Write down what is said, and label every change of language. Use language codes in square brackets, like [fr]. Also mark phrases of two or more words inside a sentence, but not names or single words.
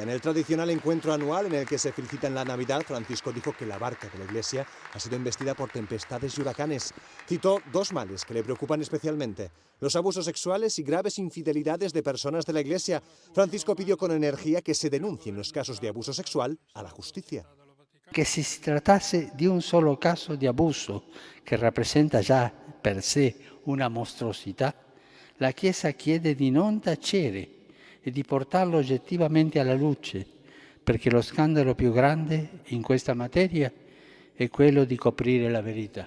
[es] En el tradicional encuentro anual en el que se felicita en la Navidad, Francisco dijo que la barca de la Iglesia ha sido embestida por tempestades y huracanes. Citó dos males que le preocupan especialmente: los abusos sexuales y graves infidelidades de personas de la Iglesia. Francisco pidió con energía que se denuncien los casos de abuso sexual a la justicia. [it] Che si trattasse di un solo caso di abuso, che rappresenta già per sé una mostruosità, la Chiesa chiede di non tacere e di portarlo oggettivamente alla luce, perché lo scandalo più grande in questa materia è quello di coprire la verità.